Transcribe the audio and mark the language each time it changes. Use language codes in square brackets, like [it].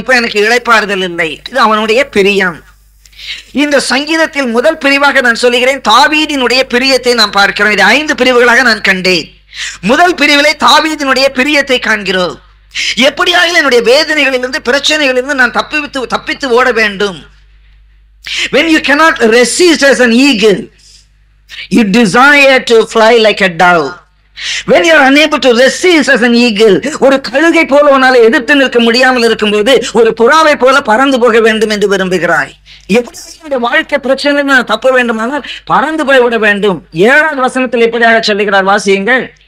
[ta] இப்ப எனக்கு இளைப்பாறுதல் இல்லை. இது அவனுடைய பிரியம். இந்த சங்கீதத்தில் முதல் பிரிவாக நான் சொல்லுகிறேன், தாவீதினுடைய பிரியத்தை நாம் பார்க்கிறோம். இது 5 பிரிவுகளாக நான் கண்டேன். முதல் பிரிவிலே தாவீதினுடைய பிரியத்தை காண்கிறோம். எப்படியாக என்னுடைய வேதனைகளிலிருந்து பிரச்சனைகளிலிருந்து நான் தப்பித்து ஓட வேண்டும். [en] When you cannot resist as an eagle, you desire to fly like a dove. When you are unable to resist as an eagle, [ta] ஒரு கழுகை போல உன்னால எதிர்த்து நிற்க முடியாமல் இருக்கும்போது ஒரு புறாவை போல பறந்து போக வேண்டும் என்று விரும்புகிறாய். எப்படி வாழ்க்கை பிரச்சனை நான் தப்ப வேண்டுமானால் பறந்து போய்விட வேண்டும். 7வது வசனத்தில் எப்படியாக சொல்லுகிறார், வாசியுங்கள்.